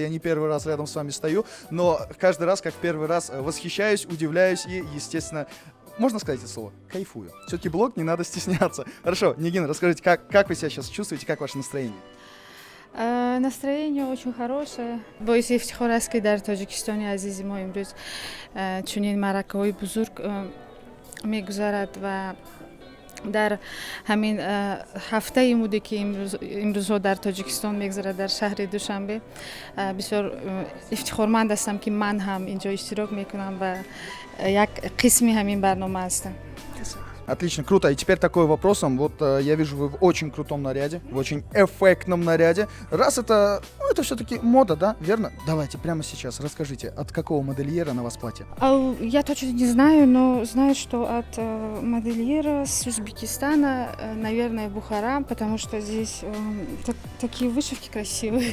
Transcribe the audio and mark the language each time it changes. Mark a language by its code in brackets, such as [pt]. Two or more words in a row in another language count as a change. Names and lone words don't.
[ru] Я не первый раз рядом с вами стою, но каждый раз, как первый раз, восхищаюсь, удивляюсь и, естественно, можно сказать это слово? Кайфую. Все-таки блог «Не надо стесняться». Хорошо, Нигина, расскажите, как вы себя сейчас чувствуете, как ваше настроение? Настроение очень хорошее. Боюсь, [tg] ифтихораски дар Таджикистоне азизи мо имрӯз чунин маъракаҳои бузург мегузарад ва дар ҳамин ҳафтаи муде ки имрӯзҳо дар Тоҷикистон мегзарад дар шаҳри Душанбе бисёр ифтихорманд ҳастам ки ман ҳам инҷо иштирок мекунам ва як қисми ҳамин барнома ҳастам. [ru] Отлично, круто. И теперь такой вопросом. Вот я вижу, вы в очень крутом наряде, в очень эффектном наряде. Раз это, ну, это все-таки мода, да, верно? Давайте прямо сейчас расскажите, от какого модельера на вас платье? Я точно не знаю, но знаю, что от модельера с Узбекистана, наверное, Бухара, потому что здесь такие вышивки красивые.